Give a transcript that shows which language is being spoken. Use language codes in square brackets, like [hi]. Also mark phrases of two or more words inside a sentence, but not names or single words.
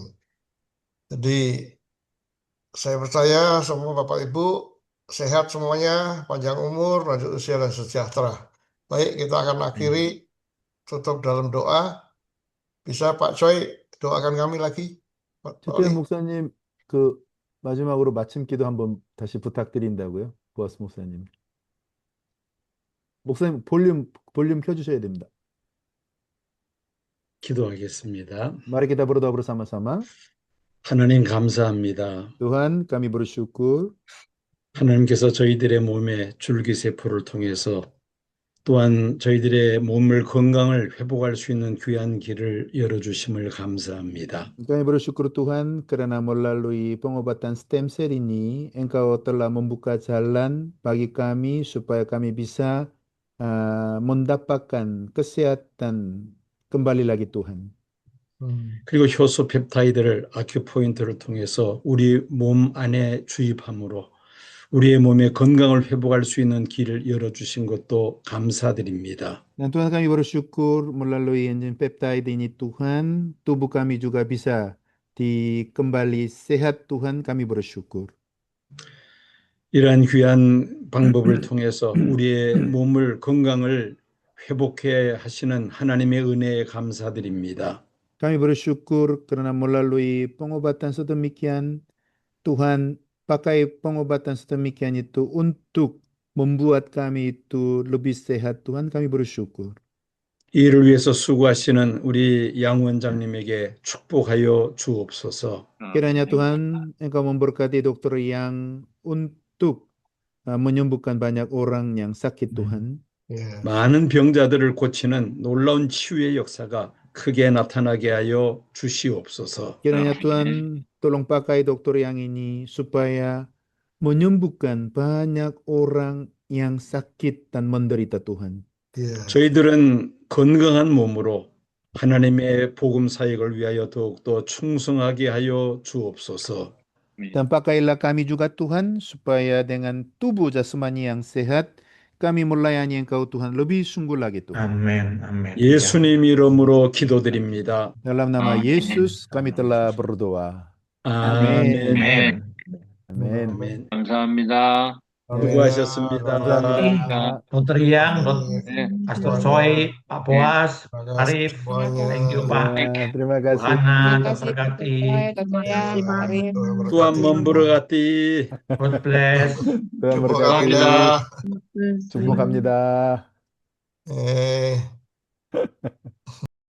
[id] Jadi saya percaya semua Bapak Ibu sehat semuanya, panjang umur, lanjut usia dan sejahtera. Baik, kita akan akhiri tutup dalam doa. Bisa Pak Choi doakan kami lagi. Pak 최태현 Lee. [ko] 목사님 그 마지막으로 마침 기도 한번 다시 부탁드린다고요. 부아스 목사님. 목사님 볼륨 켜주셔야 됩니다. 기도하겠습니다. [id] Mari kita berdoa bersama-sama. [ko] 하나님 감사합니다. [id] Tuhan, kami bersyukur [ko] 하나님께서 저희들의 몸에 줄기세포를 통해서 또한 저희들의 몸을 건강을 회복할 수 있는 귀한 길을 열어주심을 감사합니다. [id] Kami bersyukur Tuhan karena melalui pengobatan [en] stem cell [id] ini Engkau telah membuka jalan bagi kami supaya kami bisa mendapatkan kesehatan kembali lagi Tuhan. [ko] 그리고 효소 펩타이드를 아큐포인트를 통해서 우리 몸 안에 주입함으로 우리의 몸의 건강을 회복할 수 있는 길을 열어주신 것도 감사드립니다. [id] Dan Tuhan kami bersyukur melalui enzim peptide ini Tuhan, tubuh kami juga bisa kembali sehat Tuhan, kami bersyukur. [ko] 이러한 귀한 방법을 통해서 우리의 몸을 건강을 회복해 하시는 하나님의 은혜에 감사드립니다. [id] Kami bersyukur karena melalui pengobatan sedemikian, Tuhan pakai pengobatan sedemikian itu untuk membuat kami itu lebih sehat. Tuhan, kami bersyukur. [ko] 이를 위해서 수고하시는 우리 양 원장님에게 축복하여 주옵소서. [id] Kiranya Tuhan, Engkau memberkati dokter yang untuk menyembuhkan banyak orang yang sakit Tuhan. [ko] 많은 병자들을 고치는 놀라운 치유의 역사가 크게 나타나게 하여 주시옵소서. [id] Kiranya Tuhan tolong pakai dokter yang ini supaya menyembuhkan banyak orang yang sakit dan menderita Tuhan. [ko] 저희들은 건강한 몸으로 하나님의 복음 사역을 위하여 더욱더 충성하게 하여 주옵소서. [id] Dan pakailah kami juga Tuhan supaya dengan tubuh jasmani yang sehat kami melayani Engkau Tuhan lebih sungguh lagi Tuhan. Amin. Amin. [ko] 예수님 이름으로 기도드립니다. [id] Dalam nama Yesus kami telah berdoa. [ko] 아멘. [id] Amin. Amin. [ko] 아멘. 감사합니다. 수고하셨습니다. 감사합니다. [en] Dr. Yang, Pastor Choi, Pak Boas, Arif, thank you Pak. [id] Ya, terima kasih. Tuhan Terima kasih memberkati. Dr. Yang, Arif. Tuhan memberkati. [en] God bless. [id] Tuhan berkati. [ko] 감사합니다. 축복합니다.